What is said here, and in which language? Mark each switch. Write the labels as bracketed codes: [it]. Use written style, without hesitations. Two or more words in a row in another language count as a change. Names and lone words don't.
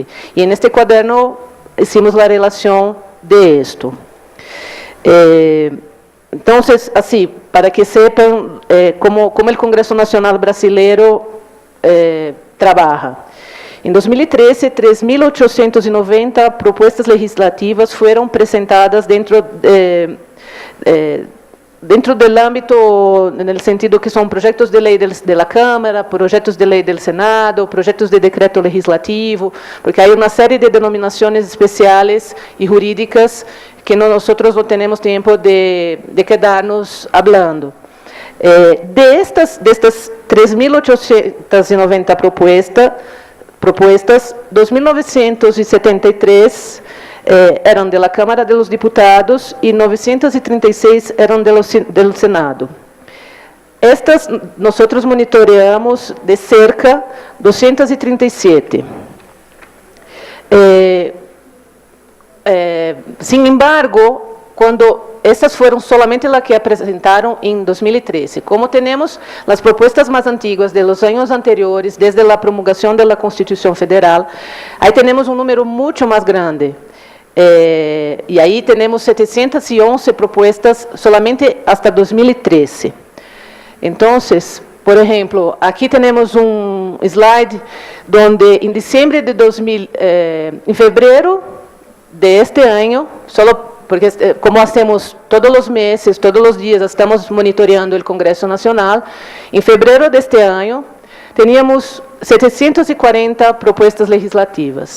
[es] Y en este cuaderno hicimos la relación de esto. Entonces, así, para que sepan cómo el Congreso Nacional Brasileiro trabaja. [pt] Em 2013, 3.890 propuestas legislativas foram apresentadas dentro do âmbito, no sentido que são projetos de lei da Câmara, projetos de lei do Senado, projetos de decreto legislativo, porque há uma série de denominações especiais e jurídicas que nós não temos tempo de quedarnos falando. Destas 3.890 propuestas, 2.973 eram da Câmara dos Deputados e 936 eram do Senado. Estas nós monitoreamos de cerca 237. [es] Sin embargo, [pt] quando essas foram somente as que apresentaram em 2013. Como temos as propostas mais antigas de los anos anteriores, desde a promulgação da Constituição Federal, aí temos um número muito mais grande. E aí temos 711 propostas [es] solamente hasta [pt] 2013. Então, por exemplo, aqui temos um slide onde em dezembro de em fevereiro deste ano, porque como hacemos todos os meses, todos os dias, estamos monitoreando o Congresso Nacional, em fevereiro deste ano, tínhamos 740 propostas legislativas.